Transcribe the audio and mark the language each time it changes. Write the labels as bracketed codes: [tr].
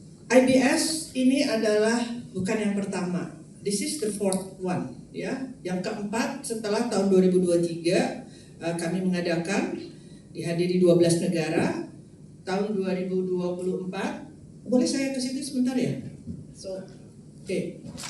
[id] IBS ini adalah bukan yang pertama. [en] This is the fourth one, ya. [id] Yang keempat setelah tahun 2023 kami mengadakan, dihadiri 12 negara. Tahun 2024, boleh saya ke situ sebentar ya? Oke.